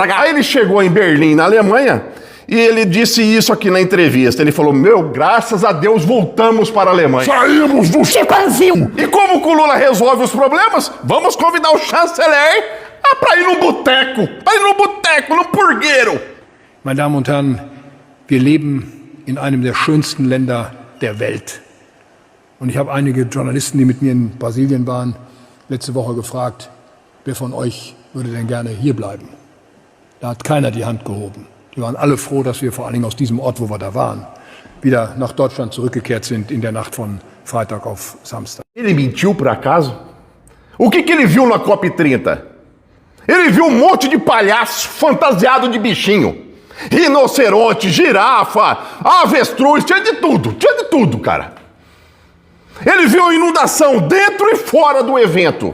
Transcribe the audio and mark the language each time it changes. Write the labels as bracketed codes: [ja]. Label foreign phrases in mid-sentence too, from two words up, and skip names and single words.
[pt] Aí ele chegou em Berlim, na Alemanha, e ele disse isso aqui na entrevista. Ele falou: graças a Deus voltamos para a Alemanha. Saímos do Brasil. E como que o Lula resolve os problemas? Vamos convidar o chanceler pra ir no boteco. Pra ir no boteco, no purgueiro. [de] Meine Damen und Herren, wir leben in einem der schönsten Länder der Welt. Und ich habe einige Journalisten, die mit mir in Brasilien waren, letzte Woche gefragt, wer von euch würde denn gerne hier bleiben? Da hat keiner die Hand gehoben. Die waren alle froh, dass wir vor allen Dingen aus diesem Ort, wo wir da waren, wieder nach Deutschland zurückgekehrt sind in der Nacht von Freitag auf Samstag. [pt] Ele mentiu por acaso? O que ele viu na COP30? Ele viu um monte de palhaço fantasiado de bichinho. Rinoceronte, girafa, avestruz, tinha de tudo, cara. Ele viu a inundação dentro e fora do evento.